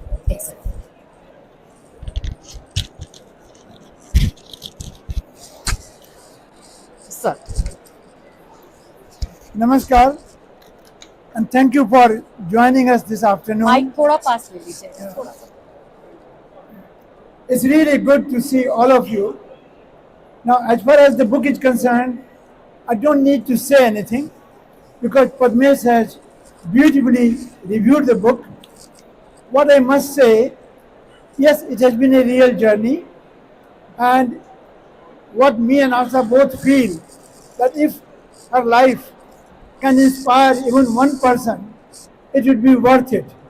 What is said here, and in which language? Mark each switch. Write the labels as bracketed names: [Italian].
[English] Excellent. Sir. नमस्कार and thank you for joining us this afternoon. [Hindi] Mic थोड़ा पास ले लीजिए थोड़ा सा. [English] It's really good to see all of you. Now, as far as the book is concerned, I don't need to say anything because Padmesh has beautifully reviewed the book. What I must say, yes, it has been a real journey, and what me and Asha both feel that if her life can inspire even one person, it would be worth it.